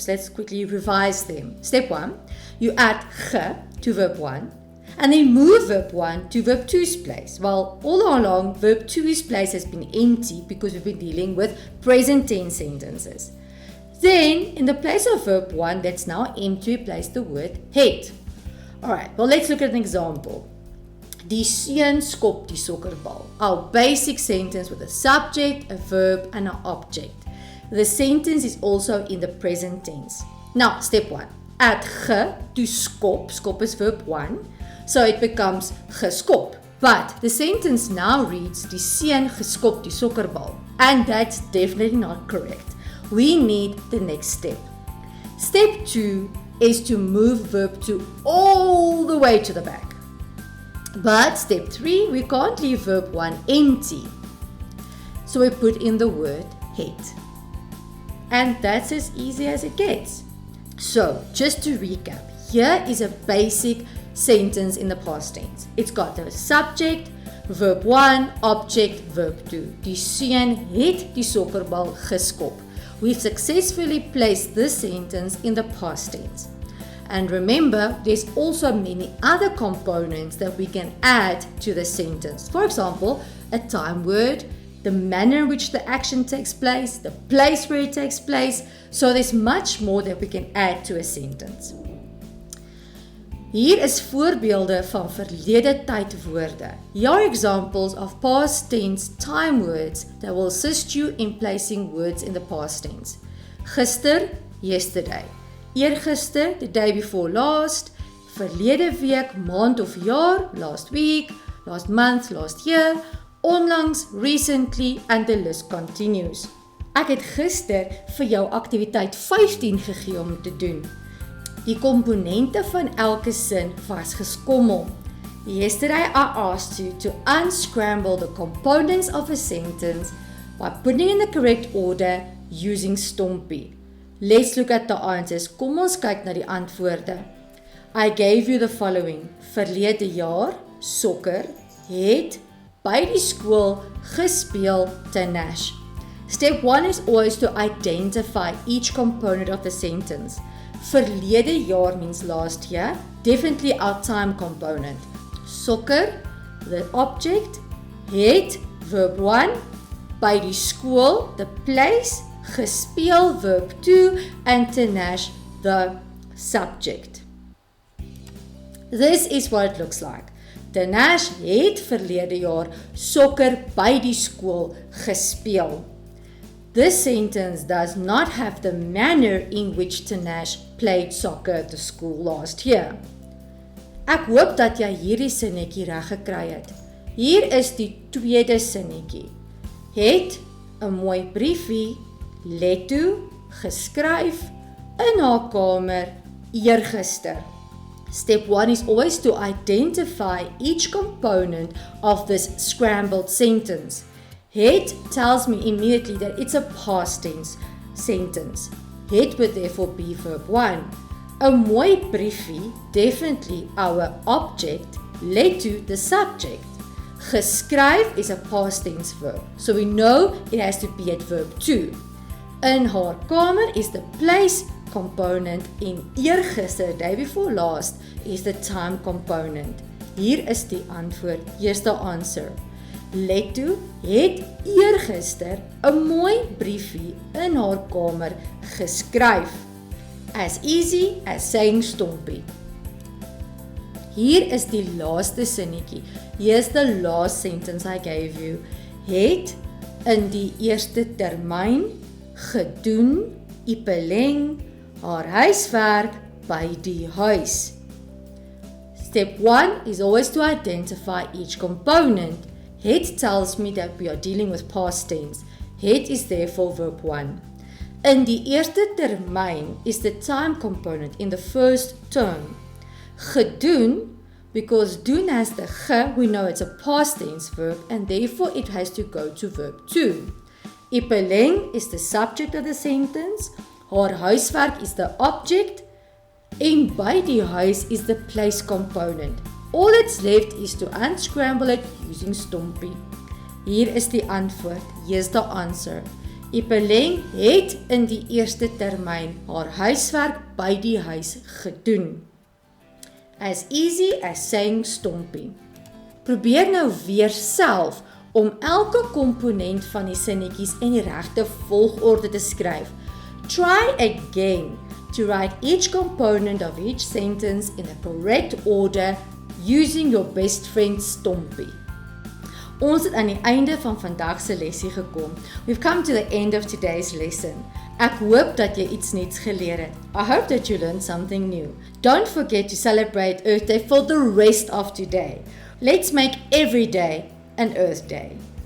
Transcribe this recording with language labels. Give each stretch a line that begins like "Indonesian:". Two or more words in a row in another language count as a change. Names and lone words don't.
English: Let's quickly revise them. Step 1, you add ge to verb 1, and then move verb 1 to verb 2's place. Well, all along, verb 2's place has been empty because we've been dealing with present tense sentences. Then, in the place of verb 1 that's now empty, place the word het. Alright, well, let's look at an example.
Afrikaans: Die seun skop die sokkerbal.
English: Our basic sentence with a subject, a verb, and an object. The sentence is also in the present tense. Now, step 1. Add ge to skop. Skop is verb 1. So it becomes geskop. But the sentence now reads,
Afrikaans: die seun geskop die sokkerbal.
English: And that's definitely not correct. We need the next step. Step 2 is to move verb 2 all the way to the back. But step 3, we can't leave verb 1 empty. So we put in the word het. And that's as easy as it gets. So, just to recap, here is a basic sentence in the past tense. It's got the subject, verb 1, object, verb 2. Die seun het die sokkerbal geskop. We've successfully placed this sentence in the past tense. And remember, there's also many other components that we can add to the sentence. For example, a time word, the manner in which the action takes place, the place where it takes place. So there's much more that we can add to a sentence.
Afrikaans: Hier is voorbeelde van verlede tyd woorde.
English: Here are examples of past tense time words that will assist you in placing words in the past tense. Gister, yesterday. Eergister, the day before last.
Afrikaans: Verlede week, maand of jaar,
English: last week. Last month, last year. Onlangs, recently, and the list continues.
Afrikaans: Ek het gister vir jou aktiwiteit 15 gegee om te doen. Die komponente van elke sin was geskommel.
English: Yesterday I asked you to unscramble the components of a sentence by putting in the correct order using Stompie. Let's look at the answers.
Afrikaans: Kom ons kyk na die antwoorde.
English: I gave you the following.
Afrikaans: Verlede jaar, sokker, het, by die skool, gespeel, te Nash.
English: Step 1 is always to identify each component of the sentence.
Afrikaans: Verlede jaar
English: means last year, definitely our time component. Sokker, the object, het, verb 1,
Afrikaans: by die skool,
English: the place, gespeel, verb 2, and te Nash, the subject. This is what it looks like.
Afrikaans: Te Nash het verlede jaar sokker by die skool gespeel.
English: This sentence does not have the manner in which te Nash played soccer at the school last year.
Afrikaans: Ek hoop dat jy hierdie sinnetjie reg gekry het. Hier is die tweede sinnetjie. Het 'n mooi briefie let toe, geskryf, in haar kamer, eergister.
English: Step 1 is always to identify each component of this scrambled sentence. Het tells me immediately that it's a past tense sentence. Het would therefore be verb 1.
Afrikaans: A mooi briefie,
English: definitely our object, let to the subject. Geskryf is a past tense verb, so we know it has to be at verb 2.
Afrikaans: In haar kamer
English: is the place component
Afrikaans: en eergister,
English: day before last, is the time component.
Afrikaans: Hier is die antwoord,
English: here's the answer.
Afrikaans: Let toe, het eergister 'n mooi briefie in haar kamer geskryf.
English: As easy as saying stompie.
Afrikaans: Hier is die laaste sinnetjie.
English: Here's the last sentence I gave you.
Afrikaans: Het in die eerste termyn gedoen, Ipeleng, haar huiswerk by die huis.
English: Step 1 is always to identify each component. Het tells me that we are dealing with past tense. Het is therefore verb 1.
Afrikaans: In die eerste termyn
English: is the time component in the first term. Gedoen, because doen has the ge, we know it's a past tense verb and therefore it has to go to verb 2. Ipeleng is the subject of the sentence,
Afrikaans: haar huiswerk
English: is the object,
Afrikaans: en by die huis
English: is the place component. All that's left is to unscramble it using stompie.
Afrikaans: Hier is die antwoord,
English: here's the answer.
Afrikaans: Ipeleng het in die eerste termyn haar huiswerk by die huis gedoen.
English: As easy as saying stompie.
Afrikaans: Probeer nou weer self om elke komponent van die sinnetjies in die regte volgorde te skryf.
English: Try again to write each component of each sentence in the correct order using your best friend stompie.
Afrikaans: Ons het aan die einde van vandag se lesie gekom.
English: We've come to the end of today's lesson.
Afrikaans: Ek hoop dat jy iets nuuts geleer het.
English: I hope that you learned something new. Don't forget to celebrate Earthday for the rest of today. Let's make every day an Earth Day.